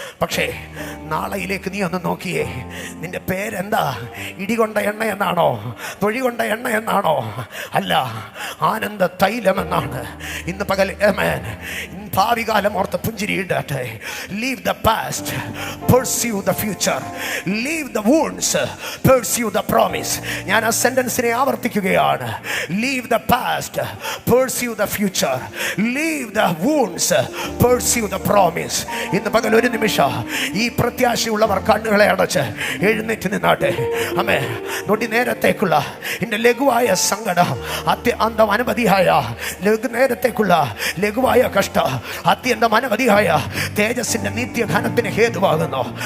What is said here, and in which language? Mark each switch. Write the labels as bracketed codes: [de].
[ml] പക്ഷേ നാളെയിലേക്ക് നീ ഒന്ന് നോക്കിയേ. നിന്റെ പേരെന്താ? ഇടികൊണ്ട എണ്ണ എന്നാണോ? തൊഴി കൊണ്ട എണ്ണ എന്നാണോ? അല്ല, ആനന്ദ തൈലമെന്നാണ്. ഇന്ന് പകൽ ഭാവി കാലം ഓർത്ത് പുഞ്ചിരിയിടട്ടെ. [en] Leave the past, pursue the future. Leave the wounds, pursue the promise. [ml] ഞാൻ ആ സെന്റൻസിനെ ആവർത്തിക്കുകയാണ്. [en] Leave the past, pursue the future. Leave the wounds, pursue the promise. [ml] ഇന്ന് പകൽ ഒരു നിമിഷം ഈ പ്രത്യാശയുള്ളവർ കണ്ണുകളെ അടച്ച് എഴുന്നേറ്റ് നിന്നാട്ടെ. അമ്മേ, നൊടി നേരത്തേക്കുള്ള എൻ്റെ ലഘുവായ സങ്കടം, അത്യന്തം അനവധിയായ നേരത്തേക്കുള്ള ലഘുവായ കഷ്ടം, അത്യന്തം അനവധിയായ തേജസ്സിന്റെ നിത്യഘനത്തിന് ഹേതുവാകുന്നു.